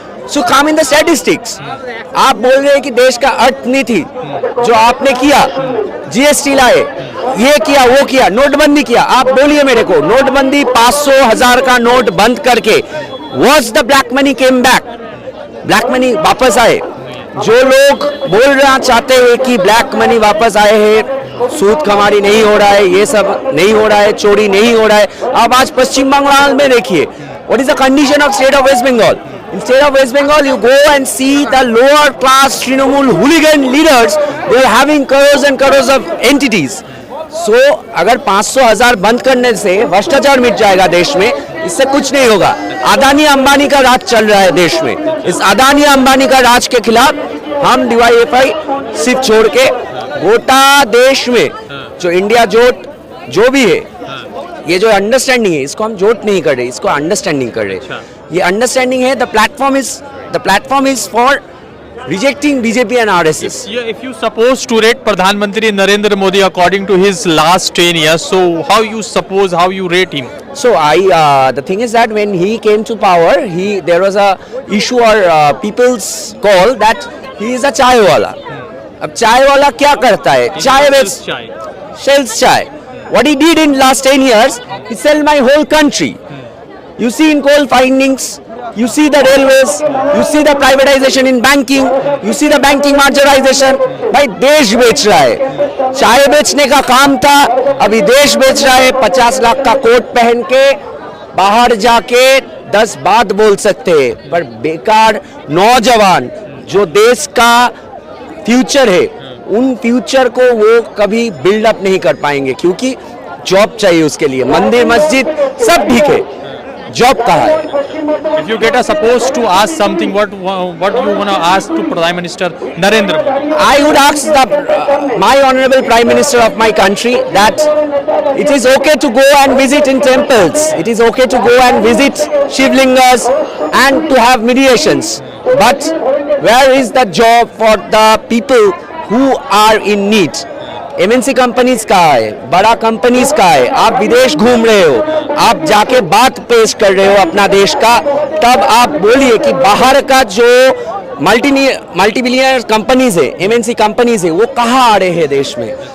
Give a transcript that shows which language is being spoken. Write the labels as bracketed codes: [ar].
[en] So come in the statistics. [hi] आप बोल रहे हैं कि देश का अर्थनीति जो आपने किया, जीएसटी लाए, ये किया वो किया, नोटबंदी किया, आप बोलिए मेरे को, नोटबंदी 500 1000 का नोट बंद करके [en] was the black money came back, [hi] black money वापस आए? जो लोग बोलना चाहते हैं कि ब्लैक मनी वापस आए हैं, सूद कमारी नहीं हो रहा है, ये सब नहीं हो रहा है, चोरी नहीं हो रहा है, अब आज पश्चिम बंगाल में देखिए, [en] What is the condition of state of West Bengal? In state of West Bengal, you go and see the lower class Trinamool hooligan leaders, they are having crores and crores of entities. [hi] So, अगर 500 1000 बंद करने से भ्रष्टाचार मिट जाएगा देश में, इससे कुछ नहीं होगा। अदानी अंबानी का राज चल रहा है देश में, इस अदानी अंबानी का राज के खिलाफ हम डीवाईएफआई सिर्फ छोड़ के गोटा देश में जो इंडिया जोट जो भी है, ये जो अंडरस्टैंडिंग है, इसको हम जोट नहीं कर रहे, इसको अंडरस्टैंडिंग कर रहे। ये अंडरस्टैंडिंग है, [en] The platform is for rejecting BJP and RSS. If you suppose to rate Pradhanmantri Narendra Modi according to his last 10 years, so how you rate him? So the thing is that when he came to power, there was a issue or people's call that he is a chai wala. [hi] अब चाय वाला क्या करता है? [en] Chai sells chai. What he did in last 10 years, he sell my whole country. You see in coal findings, you see the railways, you see the privatization in banking, you see the banking marginalization. [hi] भाई देश बेच रहा है, चाय बेचने का काम था, अभी देश बेच रहा है। 50 लाख का कोट पहन के बाहर जाके 10 बात बोल सकते हैं, पर बेकार नौजवान जो देश का फ्यूचर है, उन फ्यूचर को वो कभी बिल्डअप नहीं कर पाएंगे, क्योंकि जॉब चाहिए उसके लिए। मंदिर मस्जिद सब ठीक है, जॉब कहाँ है? [en] If you get a supposed to ask something, what you wanna ask to Prime Minister Narendra Modi? I would ask my honorable Prime Minister of my country that it is okay to go and visit in temples. It is okay to go and visit Shivlingas and to have meditations. But where is the job for the people who are in need? [hi] MNC companies का है, बड़ा companies का है, आप विदेश घूम रहे हो, आप जाके बात पेश कर रहे हो अपना देश का, तब आप बोलिए कि बाहर का जो मल्टी-बिलियनर कंपनीज है, MNC कंपनीज है, वो कहाँ आ रहे हैं देश में?